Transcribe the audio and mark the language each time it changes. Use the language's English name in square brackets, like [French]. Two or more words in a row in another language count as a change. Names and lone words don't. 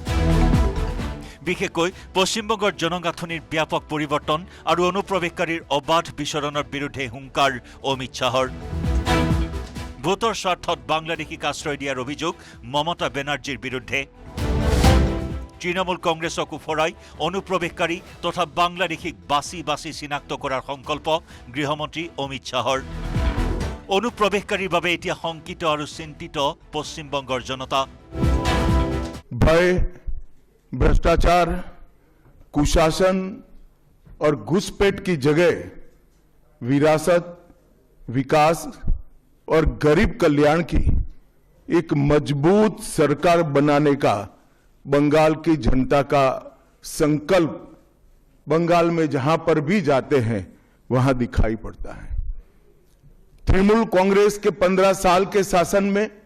[Assamese] বিশেষকৈ পশ্চিমবংগৰ জনগাঁথনিৰ ব্যাপক পৰিৱৰ্তন আৰু অনুপ্ৰৱেশকাৰীৰ অবাধ বিচৰণৰ বিৰুদ্ধে হুংকাৰ অমিত শাহৰ ভোটৰ স্বাৰ্থত বাংলাদেশীক আশ্ৰয় দিয়াৰ অভিযোগ মমতা বেনাৰ্জীৰ বিৰুদ্ধে তৃণমূল কংগ্ৰেছক উফৰাই অনুপ্ৰৱেশকাৰী তথা বাংলাদেশীক বাছি বাছি চিনাক্ত কৰাৰ সংকল্প গৃহমন্ত্ৰী অমিত শাহৰ অনুপ্ৰৱেশকাৰীৰ বাবে এতিয়া শংকিত আৰু চিন্তিত পশ্চিমবংগৰ জনতা [Hindi] भय भ्रष्टाचार कुशासन और घुसपैठ की जगह विरासत विकास और गरीब कल्याण की एक मजबूत सरकार बनाने का बंगाल की जनता का संकल्प बंगाल में जहां पर भी जाते हैं वहां दिखाई पड़ता है तृणमूल कांग्रेस के 15 साल के शासन में